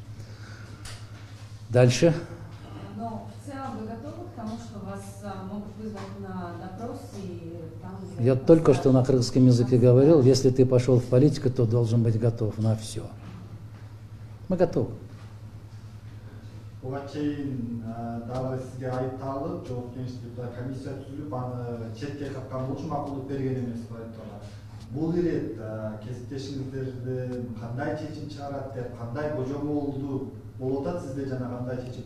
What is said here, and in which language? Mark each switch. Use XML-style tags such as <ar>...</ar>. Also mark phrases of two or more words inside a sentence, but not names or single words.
<ru>Дальше. Но в целом вы готовы к тому, что вас могут вызвать на допрос и там... Я только что на кыргызском языке говорил, если ты пошел в политику, то должен быть готов на все. Мы готовы.</ru> <ky>Буга чейин дагы сизге айып тагылып, жооп кеңештикте комиссия түзүлүп, аны четке каткан болчу макулдук берген эмес айтканда. Бул ирет кесиптешиңиздердин кандай чечим чыгарат деп, кандай божомолду болуп атат сизде жана кандай чечим?</ky>